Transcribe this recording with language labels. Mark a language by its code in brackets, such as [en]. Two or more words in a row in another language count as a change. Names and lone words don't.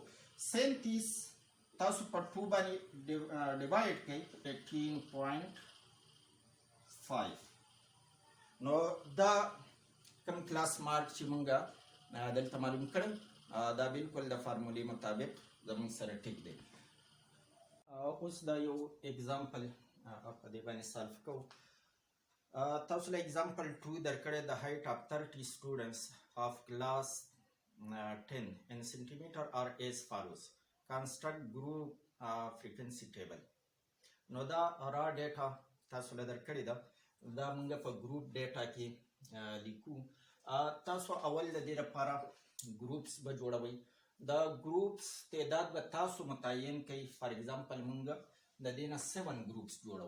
[ps] 37 تاسو په 2 باندې ډیوایډ کړئ 18.5 نو دا کم کلاس مارک چې مونږ دلته معلوم کړی دا بالکل د فارمولې مطابق زموږ سره ټیک دی. اوس دا یو اگزامپل په دې باندې سالف کوو. تاسو له example 2 درکړی [en] the height of 30 students of class 10 in centimeter are as follows. Construct group frequency table. [ps] نو دا [en] raw data [ps] تاسو له درکړی ده دا موږ په ګروپ ډیټا کې لیکو. تاسو اول د دې لپاره ګروپس به جوړوئ. دا ګروپس تعداد به تاسو متعین کړئ. [en] for example [ps] موږ د دې نه 7 ګروپس جوړو.